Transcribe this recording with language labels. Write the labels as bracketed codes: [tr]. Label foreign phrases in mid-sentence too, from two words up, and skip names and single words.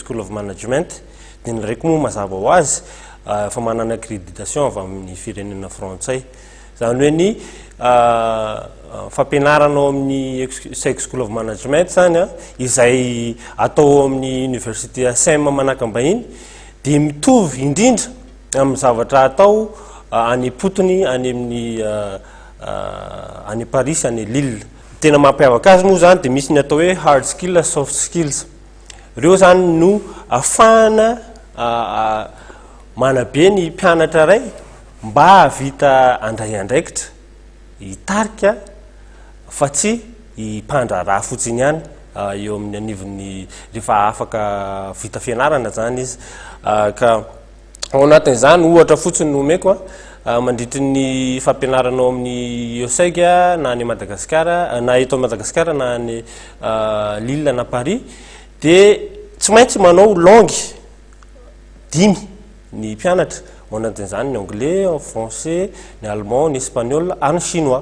[mg] School of Management dia ny raiky moa mazava ho azy fa manana accréditation avy amin'ny firenena frantsay zany hoe ny fampianarana ao amin'ny USX School of Management zany izay atao amin'ny Université ASEM Manakambahiny dia mitovy indrindra amin'ny zavatra atao any Potony any amin'ny any Paris any Lille. Tena mampiavaka azy moa zany dia misy ny atao hoe [en] hard skills soft skills. [mg] Ireo zany no afahana manabe ny mpianatra ray mba havita andray andraikitra hitarika fa tsy hipandraraha fotsiny ihany eo amin'ny anivony rehefa afaka vita fianarana zany izy ka ao anatin'izany ohatra fotsiny no omeko mandritry ny fampianarana ao amin'ny USEG na any Madagasikara na eto Madagasikara na any Lille na Paris dia tsy maintsy manao langue 5 ny mpianatra ao anatin'izany ny anglais, ny français, ny allemand, ny espagnol ary ny chinois.